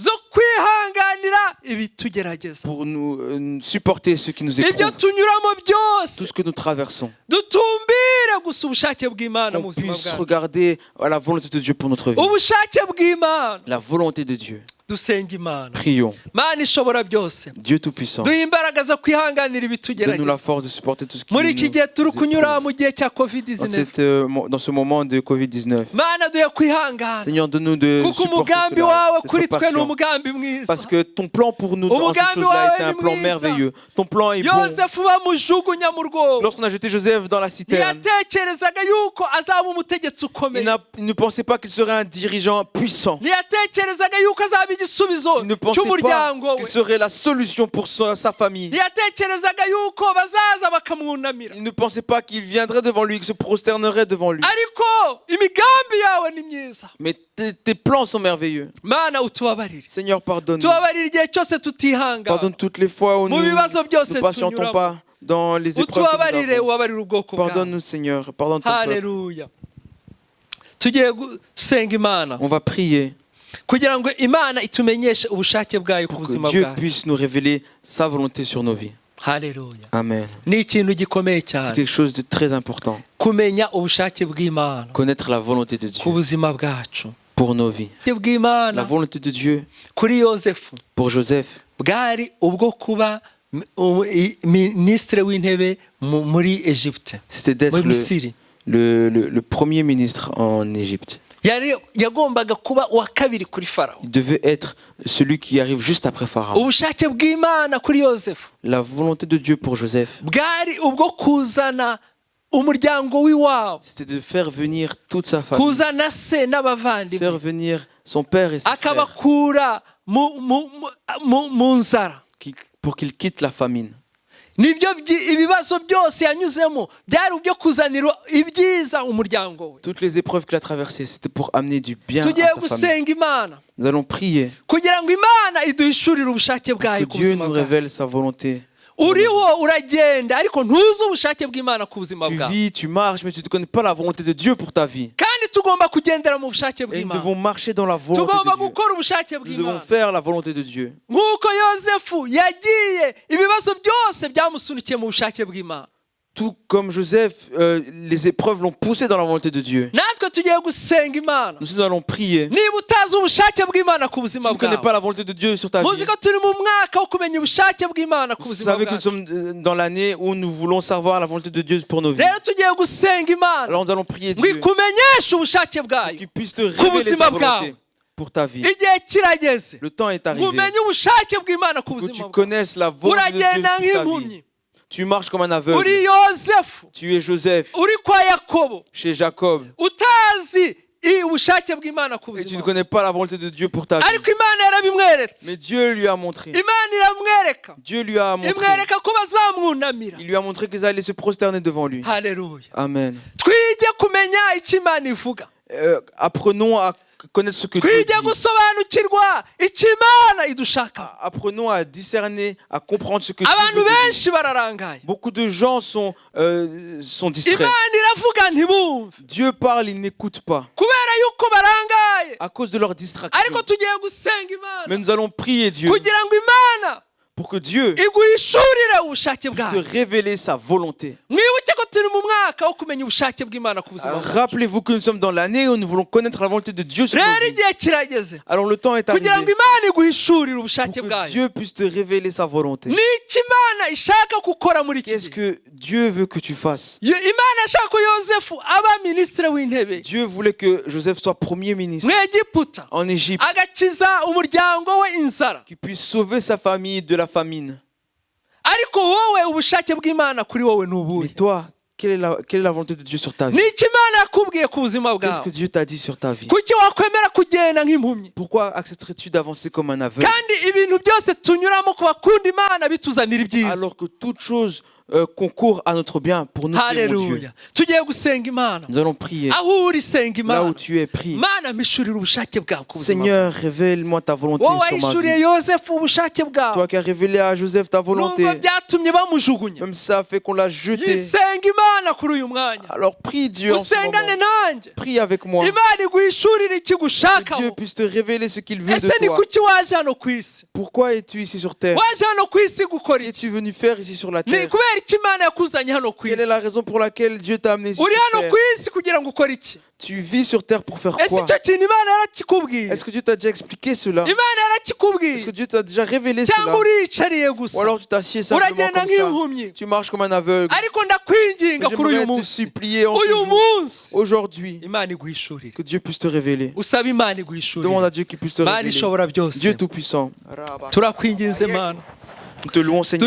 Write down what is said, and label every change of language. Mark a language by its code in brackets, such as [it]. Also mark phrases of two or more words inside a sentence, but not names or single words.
[rw] zo kwihanganira ibitugerageza, [fr] pour nous supporter ce qui nous [rw] ibyo [fr] éprouvent, [rw] tunyuramo [fr] tout [rw] byose, [fr] ce que nous traversons. [rw] dutumbire gusa ubushake bw'Imana mu [fr] Qu'on [rw] buzima [fr] puisse [rw] bwacu. [fr] regarder à la volonté de Dieu pour notre vie. [rw] Ubushake bw'Imana. [fr] La volonté de Dieu. [rw] Dusenga Imana. [fr] Prions. [rw] Mana ishobora byose, [fr] Dieu Tout-Puissant, [rw] duha imbaraga zo kwihanganira [fr] donne-nous la [rw] ibitugerageza. [fr] force de supporter tout ce qui [rw] Muri iki gihe turi kunyura [fr] nous [rw] mu gihe cya [fr] épreuve. [rw] COVID-19, [fr] Dans ce moment de Covid-19. [rw] Mana duhe kwihangana [fr] Seigneur, donne-nous de [rw] kuko [fr] supporter [rw] umugambi [fr] cela, [rw] wawe [fr] d'être [rw] kuri twe ni [fr] patient. [rw] umugambi mwiza. [fr] Parce que ton plan pour nous dans cette [rw] Umugambi [fr] chose-là était [rw] wawe [fr] un [rw] ni [fr] plan [rw] mwiza. [fr] merveilleux. Ton plan est bon. [rw] Yosefu bamujugunya mu rwobo, [fr] Lorsqu'on a jeté Joseph dans la citerne, [rw] ntiyatekerezaga yuko azaba umutegetsi ukomeye, [fr] il ne pensait pas qu'il serait un dirigeant puissant. [rw] ntiyatekerezaga yuko azaba igisubizo [fr] Il ne pensait pas [rw] cy'umuryango [fr] qu'il [rw] we, [fr] serait la solution pour sa famille. [rw] ntiyatekerezaga yuko bazaza bakamwunamira. [fr] Il ne pensait pas qu'il viendrait devant lui, qu'il se prosternerait devant lui. [rw] Ariko imigambi yawe ni myiza. [fr] Mais tes plans sont merveilleux. [rw] Mana utubabarire, [fr] Seigneur, pardonne-nous. [rw] tubabarire igihe cyose tutihangana, [fr] Pardonne toutes les fois où nous [rw] mu bibazo byose [fr] ne patientons [rw] tunyuramo. [fr] pas dans les épreuves que [rw] utubabarire, [fr] nous avons. [rw] ubabarire ubwoko bwawe. [fr] Pardonne-nous, Seigneur. Pardonne ton peuple. [rw] Haleluya. Tugiye gusenga Imana [fr] On va prier [rw] kugira ngo Imana itumenyeshe ubushake bwayo ku [fr] pour [rw] buzima [fr] que Dieu [rw] bwacu. [fr] puisse nous révéler sa volonté sur nos vies. [rw] Haleluya. [fr] Amen. [rw] Ni ikintu gikomeye [fr] C'est [rw] cyane [fr] quelque chose de très important. [rw] kumenya ubushake bw'Imana [fr] Connaître la volonté de [rw] ku [fr] Dieu [rw] buzima bwacu. [fr] pour nos vies. [rw] Ubushake bw'Imana [fr] La volonté de Dieu [rw] kuri Yosefu [fr] pour Joseph, [rw] bwari ubwo kuba minisitiri w'intebe muri Egypte, [fr] c'était d'être [rw] muri Misiri. [fr] le premier ministre en Égypte. [rw] Yagombaga kuba uwa kabiri kuri Farawo. [fr] Il devait être celui qui arrive juste après Pharaon. [rw] Ubushake bw'Imana kuri Yosefu [fr] La volonté de Dieu pour Joseph, [rw] bwari ubwo kuzana umuryango w'iwabo, [fr] c'était de faire venir toute sa famille, [rw] kuzana se n'abavandimwe, [fr] faire venir son père et ses frères, [rw] akabakura mu nzara. [fr] pour qu'il quitte la famine. [rw] Nibyo ibibazo byose yanyuzemo byari ubyo kuzanira ibyiza umuryango we. [fr] Toutes les épreuves qu'il a traversées, c'était pour amener du bien [rw] Tugiye [fr] à sa famille. [rw] gusenga Imana [fr] Nous allons prier [rw] kugira ngo Imana iduhishurire ubushake [fr] que [rw] bwayo ku [fr] Dieu [rw] buzima [fr] nous [rw] bwawe. [fr] révèle sa volonté. [rw] Uriho uragenda ariko ntuzi ubushake bw'Imana ku buzima [fr] Tu [rw] bwawe, [fr] vis, tu marches, mais tu ne connais pas la volonté de Dieu pour ta vie. [rw] kandi tugomba kugendera mu bushake [fr] Et nous [rw] bw'Imana. [fr] devons marcher dans la volonté [rw] Tugomba [fr] de Dieu. [rw] gukora ubushake [fr] Nous devons [rw] bw'Imana [fr] faire la volonté de Dieu. [rw] nk'uko Yosefu yagiye ibibazo byose byamusunikiye mu bushake bw'Imana. [fr] Tout comme Joseph, les épreuves l'ont poussé dans la volonté de Dieu. [rw] Natwe tugiye gusenga Imana. [fr] Nous allons prier. [rw] Niba utazi ubushake bw'Imana ku [fr] Si [rw] buzima [fr] tu ne connais [rw] bwawe, [fr] pas la volonté de Dieu sur ta vie, [rw] muzi ko turi mu mwaka wo kumenya ubushake bw'Imana ku [fr] vous [rw] buzima [fr] savez que nous [rw] bwacu. [fr] sommes dans l'année où nous voulons savoir la volonté de Dieu pour nos vies. [rw] Rero tugiye gusenga Imana [fr] Alors nous allons prier [rw] ngo [fr] Dieu [rw] ikumenyeshe ubushake bwayo. [fr] qu'il puisse te révéler [rw] buzima [fr] sa [rw] bwawe. [fr] volonté pour ta vie. [rw] Igihe kirageze [fr] Le temps est [rw] ngo [fr] arrivé [rw] umenye ubushake bw'Imana ku [fr] que tu [rw] buzima bwawe. [fr] connaisses la volonté de Dieu [rw] Uragenda [fr] pour ta vie. [rw] nk'impumyi, [fr] Tu marches comme un [rw] uri [fr] aveugle. [rw] Yosefu, [fr] Tu es Joseph [rw] uri kwa Yakobo, [fr] chez Jacob. [rw] utazi ubushake bw'Imana ku [fr] Et tu [rw] buzima [fr] ne [rw] bwawe. [fr] connais pas la volonté de Dieu pour ta vie. [rw] Ariko Imana yarabimweretse. [fr] Mais Dieu lui a montré. [rw] Imana iramwereka, [fr] Dieu lui a montré. [rw] imwereka ko bazamwunamira. [fr] Il lui a montré qu'ils allaient se prosterner devant lui. [rw] Haleluya. [fr] Amen. [rw] Twige kumenya icyo Imana ivuga, [fr] Apprenons à connaître ce que Dieu [rw] twige [fr] dit. [rw] gusobanukirwa icyo Imana idushaka. [fr] Apprenons à discerner, à comprendre ce que Dieu [rw] Abantu [fr] veut de nous. [rw] benshi bararangaye, [fr] Beaucoup de gens sont distraits. [rw] Imana iravuga ntibumve [fr] Dieu parle, ils n'écoutent pas [rw] kubera yuko barangaye. [fr] à cause de leur distraction. [rw] Ariko tugiye gusenga Imana [fr] Mais nous allons prier Dieu [rw] kugira ngo Imana [fr] pour que Dieu [rw] iguhishurire ubushake [fr] puisse [rw] bwayo. [fr] te révéler sa volonté. [rw] Mwibuke ko turi mu mwaka wo kumenya ubushake bw'Imana ku buzima bwacu. [fr] Rappelez-vous que nous sommes dans l'année où nous voulons connaître la volonté de Dieu sur nos [rw] Rero [fr] vies. [rw] igihe kirageze [fr] Alors le temps est arrivé [rw] kugira ngo Imana iguhishurire [fr] pour [rw] ubushake [fr] que [rw] bwayo. [fr] Dieu puisse te révéler sa volonté. [rw] N'iki Imana ishaka gukora muri iki [fr] Qu'est-ce [rw] gihe? [fr] que Dieu veut que tu fasses? [rw] Imana yashaka ko Yosefu aba minisitiri w'intebe [fr] Dieu voulait que Joseph soit premier ministre [rw] mu Egiputa, [fr] en Égypte, [rw] agakiza umuryango we inzara. [fr] qui puisse sauver sa famille de la famine. [rw] Ariko wowe ubushake bw'Imana kuri wowe ni [fr] Mais [rw] ubuhe? [fr] toi, quelle est la volonté de Dieu sur ta vie? [rw] N'iki Imana yakubwiye ku buzima [fr] Qu'est-ce que [rw] bwawe? [fr] Dieu t'a dit sur ta vie? [rw] Kuki wakwemera kugenda nk'impumyi? [fr] Pourquoi accepterais-tu d'avancer comme un aveugle [rw] Kandi ibintu byose tunyuramo ku bakunda Imana bituzanira ibyiza. [fr] alors que toute chose concourt à notre bien pour nous, mon Dieu? [rw] Haleluya. Tugiye gusenga Imana. [fr] Nous allons prier. [rw] Aho uri senga [fr] Là [rw] Imana. [fr] où tu es, prie. [rw] Mana mpishurira ubushake bwawe ku buzima bwawe. [fr] Seigneur, révèle-moi ta volonté [rw] Wowe [fr] sur ma [rw] wahishuriye [fr] vie. [rw] Yosefu ubushake bwawe. [fr] Toi qui as révélé à Joseph ta volonté, [rw] Nubwo byatumye bamujugunya. [fr] même si ça a fait qu'on l'a jeté. [rw] Yisenga Imana kuri uyu mwanya. [fr] Alors prie Dieu en ce [rw] Usengane [fr] moment. [rw] nanjye. [fr] Prie avec moi. [rw] Imana iguhishurire [fr] Que Dieu [rw] ikigushakaho. [fr] puisse te révéler ce qu'il veut de [rw] Ese ni [fr] toi. [rw] kuki waje hano ku isi? [fr] Pourquoi es-tu ici sur terre? [rw] Waje hano ku isi gukora iki? [fr] Qu'es-tu venu faire ici sur la [rw] Ni [fr] terre? [rw] kubera iki Imana yakuzanye hano ku [fr] Quelle est [rw] isi? [fr] la raison pour laquelle Dieu t'a amené ici [rw] Uri [fr] sur [rw] hano [fr] terre? [rw] ku isi kugira ngo ukore iki? [fr] Tu vis sur terre pour faire [rw] Ese [fr] quoi? [rw] icyo kintu Imana yarakikubwiye? [fr] Est-ce que Dieu t'a déjà expliqué cela? [rw] Imana [fr] Est-ce [rw] yarakikubwiye? [fr] que Dieu t'a déjà révélé cela? [rw] Cyangwa uriyicariye gusa? [fr] Ou alors tu t'assieds simplement [rw] Uragenda [fr] comme ça? [rw] nk'impumyi? [fr] Tu marches comme un aveugle. [rw] Ariko ndakwinginga [fr] Mais [rw] kuri uyu [fr] j'aimerais te [rw] munsi. [fr] supplier en ce [rw] Uyu [fr] jour, [rw] munsi [fr] aujourd'hui, [rw] Imana iguhishurire. [fr] que Dieu puisse te révéler. [rw] Usaba Imana [fr] Demande [rw] iguhishurire. [fr] à Dieu qu'il puisse te [rw] Mana [fr] révéler. [rw] ishobora byose. [fr] Dieu Tout-Puissant. [rw] Turakwinginze Mana. [fr] Nous te louons, Seigneur.